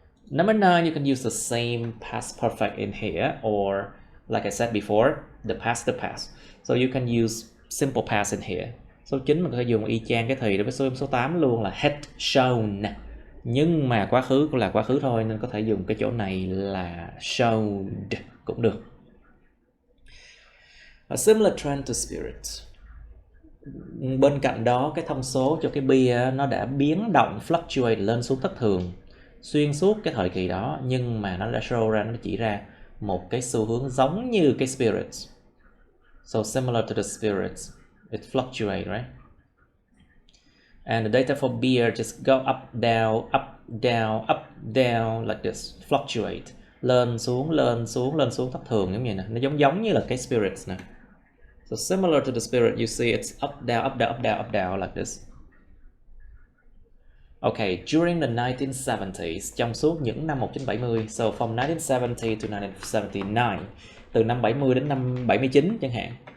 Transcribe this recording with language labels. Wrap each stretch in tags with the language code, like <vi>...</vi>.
<en>Number 9, you can use the same past perfect in here, or like I said before, the past. So you can use simple past in here.</en> <vi>Số 9 mình có thể dùng y chang cái thì đối với số 8 luôn là had shown, nhưng mà quá khứ cũng là quá khứ thôi, nên có thể dùng cái chỗ này là showed cũng được.</vi> <en>A similar trend to spirit.</en> <vi>Bên cạnh đó, cái thông số cho cái beer nó đã biến động, fluctuate, lên xuống thất thường xuyên suốt cái thời kỳ đó, nhưng mà nó đã show ra, nó chỉ ra một cái xu hướng giống như cái spirits.</vi> <en>So similar to the spirits, it fluctuates, right? And the data for beer just go up, down, up, down, up, down like this, fluctuate,</en> <vi>lên xuống thất thường giống như này. Nó giống như là cái spirits nè.</vi> <en>So similar to the spirit, you see it's up, down, up, down, up, down, up, down like this. Okay, during the 1970s,</en> <vi>trong suốt những năm 1970,</vi> <en>so from 1970 to 1979,</en> <vi>từ năm 70 đến năm 79 chẳng hạn.</vi>